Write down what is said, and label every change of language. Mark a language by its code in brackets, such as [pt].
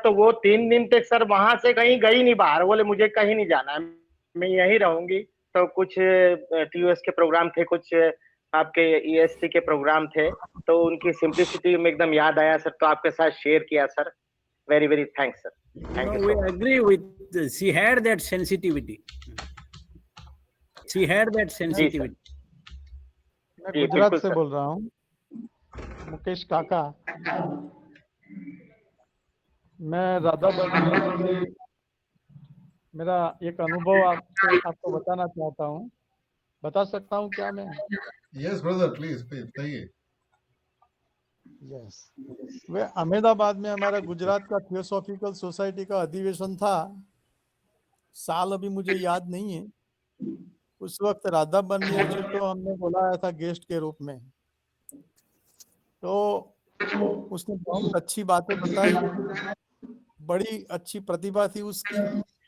[hi] तो वो 3 दिन तक सर वहां से कहीं गई नहीं बाहर, बोले मुझे कहीं नहीं जाना है, मैं यहीं रहूंगी। तो कुछ टीयूएस के प्रोग्राम थे, कुछ आपके ईएसटी के प्रोग्राम थे, तो उनकी सिंपलिसिटी में एकदम याद आया सर, तो आपके साथ शेयर किया sir. [en] Very very thanks sir. Thank you. We agree with, she had that sensitivity. She had that sensitivity. [hi] मैं गुजरात से बोल रहा हूँ, मुकेश काका। मैं राधा बर्नियर, मेरा एक अनुभव आपको बताना चाहता हूँ। बता सकता हूँ क्या मैं? [en] Yes, brother, please [hi] बताइए। यस, वे अहमदाबाद में हमारा गुजरात का थियोसॉफिकल सोसाइटी का अधिवेशन था। साल अभी मुझे याद नहीं है। उस वक्त राधा बर्नियर जी को हमने बुलाया था गेस्ट के रूप में। तो उसने बहुत अच्छी बातें बताई, बड़ी अच्छी प्रतिभा थी उसकी।